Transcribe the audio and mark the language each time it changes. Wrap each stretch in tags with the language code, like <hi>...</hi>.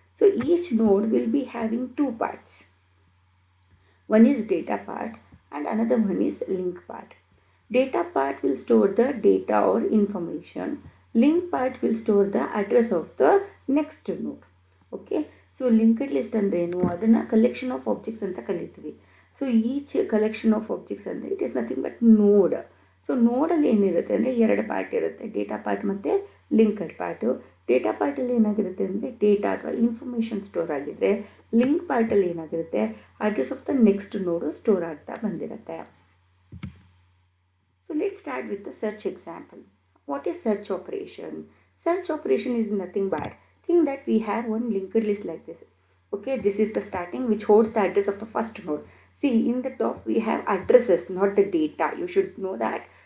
<en>So each node will be having two parts. One is data part and another one is link part. Data part will store the data or information. Link part will store the address of the next node. Okay.</en> <kn>So linked list ಅಂದ್ರೇನು, ಅದನ್ನು collection of objects ಅಂತ ಕಲಿತೀವಿ.</kn> <en>so each collection of objects</en> <kn>ಅಂದರೆ</kn> <en>It is nothing but node.</en> <kn>So ನೋಡಲ್ಲಿ ಏನಿರುತ್ತೆ ಅಂದರೆ ಎರಡು ಪಾರ್ಟ್ ಇರುತ್ತೆ, ಡೇಟಾ ಪಾರ್ಟ್ ಮತ್ತು ಲಿಂಕ್ಡ್ ಪಾರ್ಟು. ಡೇಟಾ ಪಾರ್ಟಲ್ಲಿ ಏನಾಗಿರುತ್ತೆ ಅಂದರೆ ಡೇಟಾ ಅಥವಾ ಇನ್ಫಾರ್ಮೇಷನ್ ಸ್ಟೋರ್ ಆಗಿದ್ದರೆ, ಲಿಂಕ್ ಪಾರ್ಟಲ್ಲಿ ಏನಾಗಿರುತ್ತೆ</kn> <en>address of the next node</en> <kn>ಸ್ಟೋರ್ ಆಗ್ತಾ ಬಂದಿರುತ್ತೆ.</kn> <en>So let's start with the search example. What is search operation? Search operation is nothing but think that we have one linked list like this. Okay, this is the starting which holds the address of the first node. See, in the top we have addresses, not the data. You should know that.</en>